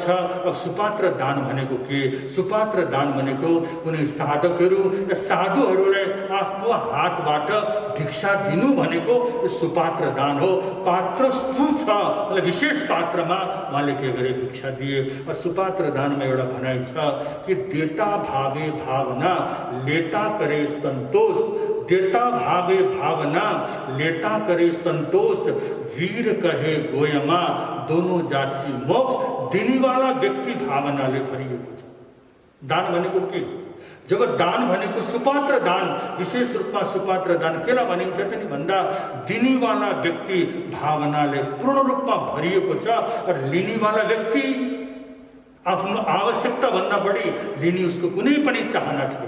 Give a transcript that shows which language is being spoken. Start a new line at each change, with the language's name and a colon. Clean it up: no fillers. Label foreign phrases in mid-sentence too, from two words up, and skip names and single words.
Nepali: अब सुपात्र दान भनेको के, सुपात्र दान भनेको कुनै साधकहरू र साधुहरूलाई आफ्नो हातबाट भिक्षा दिनु भनेको सुपात्र दान हो। पात्र स्थूल छ, मतलब विशेष पात्रमा उहाँले के गरे, भिक्षा दिए। सुपात्र दानमा एउटा भनाइ छ कि
Hindi: देता भावे भावना लेता करे संतोष, देता भावे भावना लेता करे संतोष, वीर कहे गोयमा दोनों जासी मोक्ष,
Nepali: दिनेवाला व्यक्ति भावनाले भरिएको छ। दान भनेको के, जब दान भनेको सुपात्र दान, विशेष रूपमा सुपात्र दान केलाई भनिन्छ त नि भन्दा दिनेवाला व्यक्ति भावनाले पूर्ण रूपमा भरिएको छ। र लिनेवाला व्यक्ति आफ्नो आवश्यकता भन्दा बढी लिने उसको कुनै पनि चाहना छैन।